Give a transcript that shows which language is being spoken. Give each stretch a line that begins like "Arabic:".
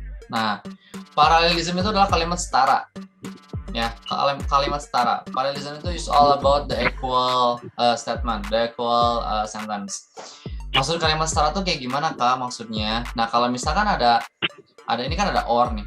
Indonesian: Nah, paralelism itu adalah kalimat setara. Ya, kalimat setara. Paralelism itu
English: is all about the equal statement, the equal sentence.
Indonesian: Maksud kalimat setara tuh kayak gimana, Kak, maksudnya? Nah, kalau misalkan ada ini kan ada or nih.